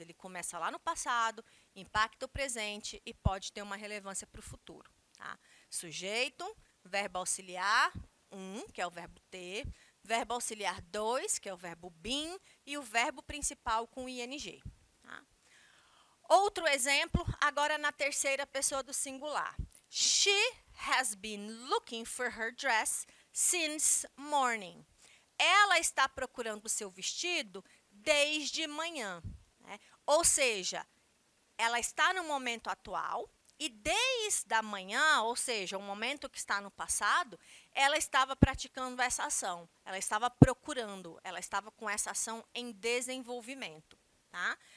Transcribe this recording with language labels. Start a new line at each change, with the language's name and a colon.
Portuguese: Ele começa lá no passado, impacta o presente e pode ter uma relevância para o futuro. Tá? Sujeito, verbo auxiliar, que é o verbo ter, verbo auxiliar 2, que é o verbo been, e o verbo principal com ing. Tá? Outro exemplo, agora na terceira pessoa do singular.
English: She has been looking for her dress since morning.
Portuguese: Ela está procurando o seu vestido desde manhã. Né? Ou seja, ela está no momento atual e desde a manhã, ou seja, o momento que está no passado, ela estava praticando essa ação. Ela estava procurando, ela estava com essa ação em desenvolvimento. Tá?